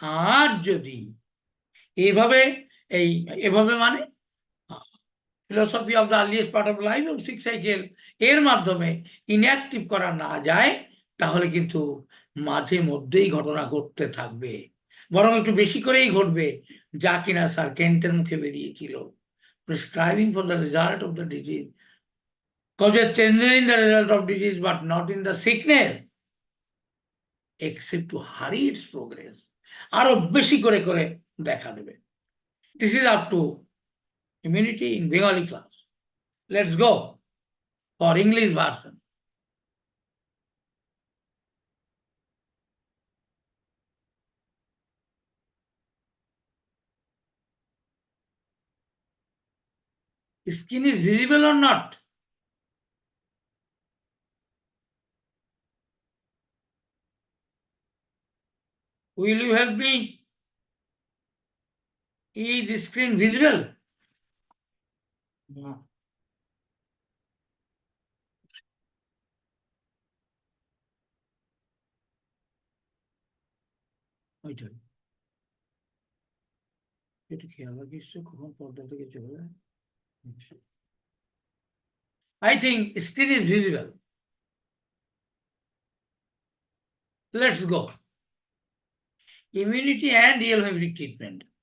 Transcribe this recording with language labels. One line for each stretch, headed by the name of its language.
Bangla: আর যদি এভাবে এই এভাবে মানে
English: philosophy of the earliest part of life
Bangla: এবং 6 সাইকেল এর মাধ্যমে ইনঅ্যাক্টিভ করা না যায়, তাহলে কিন্তু মাঝে মধ্যেই ঘটনা ঘটতে থাকবে, বরং একটু বেশি করেই ঘটবে, যা কিনা স্যার কেন্টের মুখে বেরিয়েছিল,
English: Prescribing for the result of the disease causes changes in the result of disease but not in the sickness except to hurry its progress।
Bangla: আরো বেশি করে করে দেখা দেবে।
English: This is up to immunity in Bengali class. Let's go for English version. Skin is visible or not? Will you help me? Is the screen visible? No.
Bangla: ওইটাই, এটা খেয়াল রাখিস কখন পর্দা থেকে চলে যায়।
English: I think screen is visible. Let's go. Immunity and real homeopathic treatment.